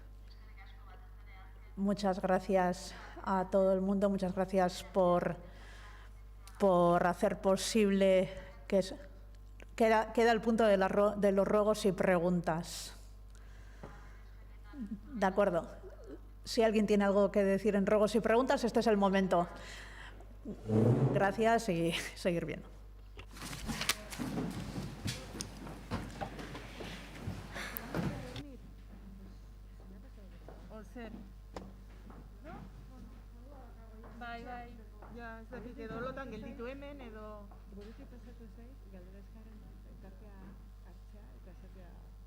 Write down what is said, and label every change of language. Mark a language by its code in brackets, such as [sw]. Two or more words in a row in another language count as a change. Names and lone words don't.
[es] Muchas gracias a todo el mundo, muchas gracias por hacer posible que queda el punto de los ruegos y preguntas. De acuerdo. Si alguien tiene algo que decir en ruegos y preguntas, este es el momento. Gracias y seguir viendo. [eu] Bai, ja, ez dakit, edo lotan gelditu hemen, edo... Guretik pasatu zaiz, galdera eskaren, elkartea hartzea, eta esatea...